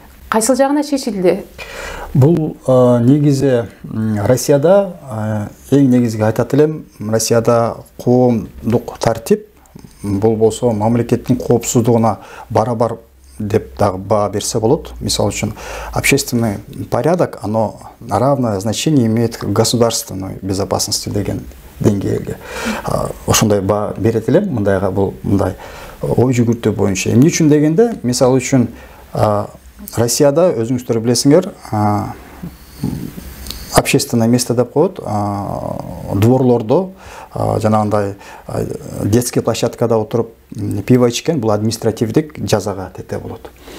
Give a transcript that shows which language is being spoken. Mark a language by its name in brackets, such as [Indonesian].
[Kyrgyz] Кайсыл жагына чечилди? Бул негизи Россияда эң негизги айтат элем, Россияда коомдук тартип, бул болсо мамлекеттин коопсуздугуна барабар деп дагы баа берсе болот. Мисалы үчүн [Russian] общественный порядок, оно равное значение имеет к государственной безопасности [Kyrgyz] деген деңгээлге. Ошондой баа берет элем, мындайга бул мындай ой жүгүртүү боюнча. Эмне үчүн дегенде, мисалы үчүн Россияда өзүңүздөр билесиңер, [Russian] общественное место [Kyrgyz] деп коет, дворлордо жанагындай [Russian] детский [Kyrgyz] площадкада отуруп пиво ичкен, бул административдик жазага тете болот.